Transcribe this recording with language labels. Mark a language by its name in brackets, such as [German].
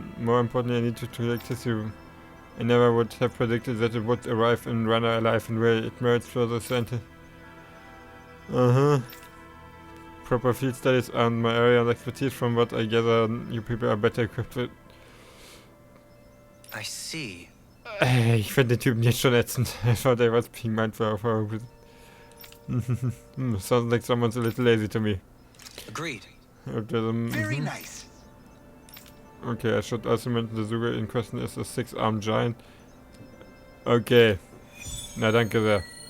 [English] More importantly, I need to access you. I never would have predicted that it would arrive in Rena alive and well. It merits further scientific... Proper field studies aren't my area of expertise. From what I gather, you people are better equipped with... I see. [German] Ich finde den Typen jetzt schon ätzend. [English] I thought I was being mindful of her. Sounds like someone's a little lazy to me. Agreed. Very nice. Okay, I should also mention the Zooid in question is a 6-armed giant. [German] Okay. Na, danke sehr.